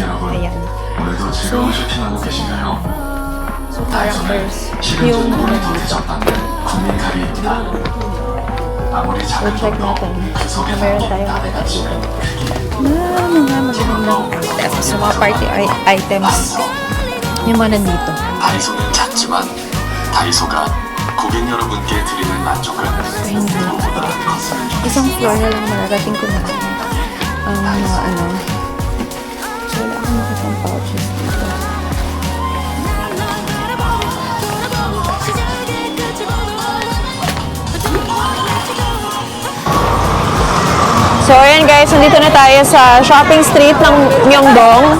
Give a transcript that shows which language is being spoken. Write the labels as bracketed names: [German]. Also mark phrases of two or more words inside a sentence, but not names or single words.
[Filipino] Ayan. So characters. Yung so, check natin. Meron tayong makita dito. Mga magandang items. So, mga party items. Yung mga nandito. [Korean] 다이소는 작지만 다이소가 고객 여러분께 드리는 만족은 무엇보다 컸습니다. [Filipino] Isang floor na lang mararating ko na. Mga ano. So, wala akong makitang pouches dito. So, ayan guys, nandito na tayo sa [English] shopping street [Filipino] ng Myeongdong.